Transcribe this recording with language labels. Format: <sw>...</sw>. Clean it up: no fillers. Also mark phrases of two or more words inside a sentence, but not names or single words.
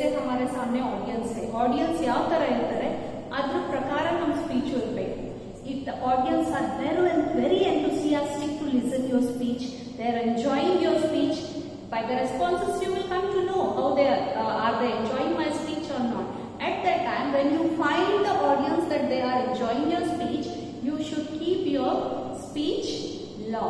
<hi>हमारे सामने ऑडियंस है, ऑडियंस</hi> <kn>ಯಾವ ತರ ಇರ್ತಾರೆ ಅದರ ಪ್ರಕಾರ ನಮ್ಮ ಸ್ಪೀಚ್ ಇರಬೇಕು.</kn> <en>If the audience are very enthusiastic to listen your speech, they are enjoying your speech, by the responses you will come to know how they are they enjoying my speech or not. At that time, when you find the audience that they are enjoying your speech, you should keep your speech long.</en>